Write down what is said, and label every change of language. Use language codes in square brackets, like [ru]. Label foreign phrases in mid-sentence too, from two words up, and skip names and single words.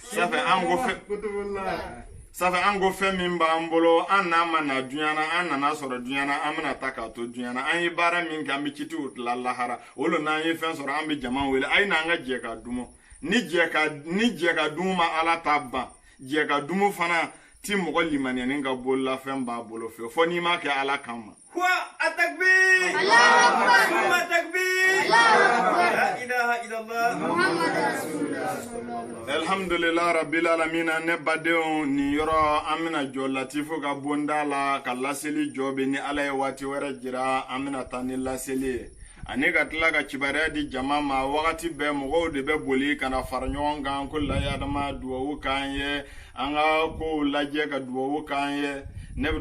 [bm] safɛ an ko fɛn min b'an bolo an n'a ma na duɲa na an nana sɔrɔ duɲa na an bɛna ta k'a to duɲa na an ye baara min kɛ an bɛ citiw tila lahara o lo n'an ye fɛn sɔrɔ an bɛ jama wele a ye n'an ka jɛ ka dumu ni jɛ ka dumu ma ala ta ban jɛ ka dumu fana ti mɔgɔ limaniyani ka bololafɛn b'a bolo fɔ n'i m'a kɛ ala kama [ar] التكبير الله أكبر ثم التكبير الله أكبر لا إله إلا الله محمد رسول الله الحمد لله رب العالمين [bm] ne badenw ni yɔrɔ an bɛna jɔ latifu ka bonda la ka laseli jɔ bɛ ni ala ye waati wɛrɛ jira an bɛna taa ni laseli ye ani ka tila ka kibaruya di jama ma wagati bɛɛ mɔgɔw de bɛ boli ka na fara ɲɔgɔn kan ko layadama duwawu k'an ye an ka kow lajɛ ka duwawu k'an ye ne bɛ to